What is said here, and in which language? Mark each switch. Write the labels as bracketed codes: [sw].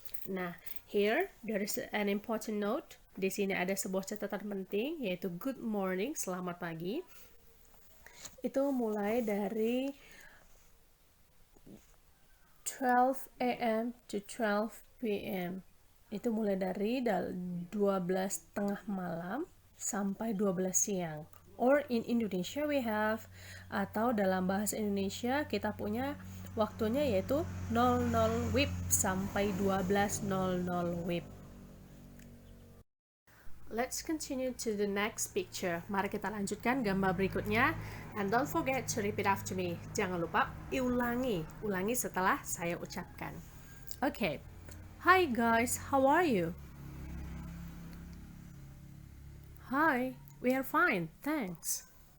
[en] Nah, here there is an important note. [id] Di sini ada sebuah catatan penting, yaitu [en] good morning, [id] selamat pagi. Itu mulai dari 12 a.m. [en] to 12 p.m. [id] Itu mulai dari 12 tengah malam sampai 12 siang. [en] Or in Indonesia we have, [id] atau dalam bahasa Indonesia kita punya waktunya yaitu 00 WIB sampai 12.00 WIB. [en] Let's continue to the next picture. [id] Mari kita lanjutkan gambar berikutnya. [en] And don't forget to repeat after me. [id] Jangan lupa ulangi setelah saya ucapkan. [en] Okay. Hi guys, how are you? Hi, we are fine, thanks.